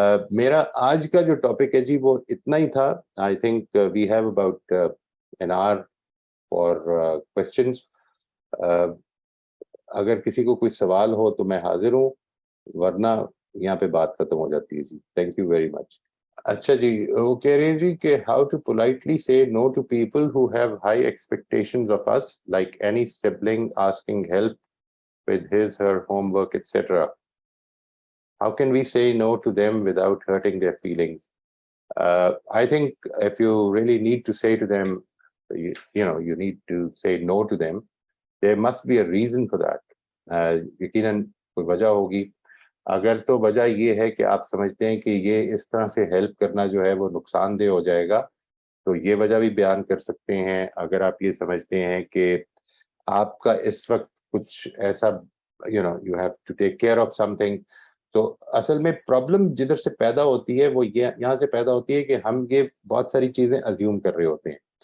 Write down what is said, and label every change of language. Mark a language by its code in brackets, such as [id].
[ur] میرا آج کا جو ٹاپک ہے جی وہ اتنا ہی تھا. [en] I think we have about an hour for questions. [ur] اگر کسی کو کوئی سوال ہو تو میں حاضر ہوں, ورنہ یہاں پہ بات ختم ہو جاتی ہے جی. [en] Thank you very much. [ur] اچھا جی, وہ کہہ رہے ہیں جی کہ [en] How to politely say no to people who have high expectations of us, like any sibling asking help with his her homework etc. How can we say no to them without hurting their feelings? I think if you really need to say to them, you need to say no to them. There must be a reason for that. [ur] یقیناً کوئی وجہ ہوگی. اگر تو وجہ یہ ہے کہ آپ سمجھتے ہیں کہ یہ اس طرح سے ہیلپ کرنا جو ہے وہ نقصان دہ ہو جائے گا تو یہ وجہ بھی بیان کر سکتے ہیں. اگر آپ یہ سمجھتے ہیں کہ آپ کا اس وقت کچھ ایسا [en] you have to take care of something, [ur] تو اصل میں پرابلم جدھر سے پیدا ہوتی ہے وہ یہاں سے پیدا ہوتی ہے کہ ہم یہ بہت ساری چیزیں ازیوم کر رہے ہوتے ہیں.